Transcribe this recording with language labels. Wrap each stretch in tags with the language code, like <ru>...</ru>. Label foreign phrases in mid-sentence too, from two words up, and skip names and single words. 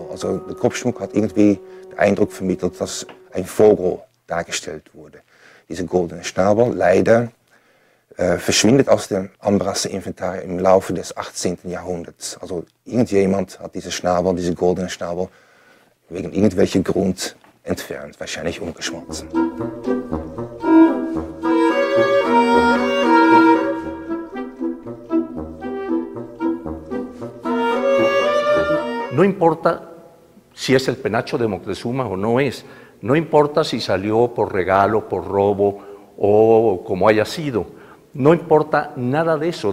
<de>Also der Kopfschmuck hat irgendwie den Eindruck vermittelt, dass ein Vogel dargestellt wurde. Dieser goldene Schnabel leider verschwindet aus dem Ambrasser Inventar im Laufe des 18. Jahrhunderts. Also irgendjemand hat diesen goldenen Schnabel, wegen irgendwelchen Grund entfernt, wahrscheinlich umgeschmolzen.</de> <es>No importa si es el penacho de Moctezuma o no es, no importa si salió por regalo, por robo o como haya sido, no importa nada de eso.</es>